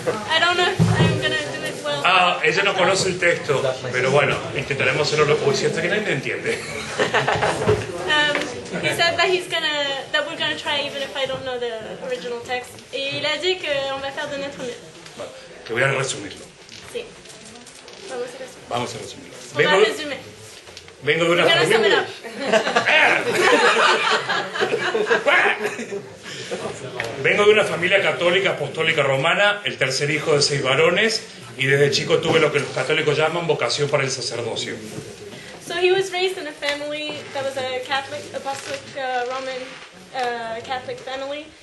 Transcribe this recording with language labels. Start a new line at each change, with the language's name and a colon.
English: I don't know if I'm gonna do it well.
Spanish: Ah, ella no conoce el texto, pero bueno, intentaremos hacerlo. Uy, siento que nadie me entiende.
English: He said that we're gonna try even if I don't know the original text.
French: Et il a dit qu'on va faire de notre mieux.
Spanish: Bueno, que voy a resumirlo. Sí. Vamos a resumir. Vamos a resumirlo.
French: On va résumer.
Spanish: Vengo de una
English: We're gonna sum it
Spanish: familia.
English: up.
Spanish: Vengo de una familia católica apostólica romana, el tercer hijo de 6 varones, y desde chico tuve lo que los católicos llaman vocación para el sacerdocio.
English: So he was raised in a family that was a Catholic, apostolic Roman Catholic family.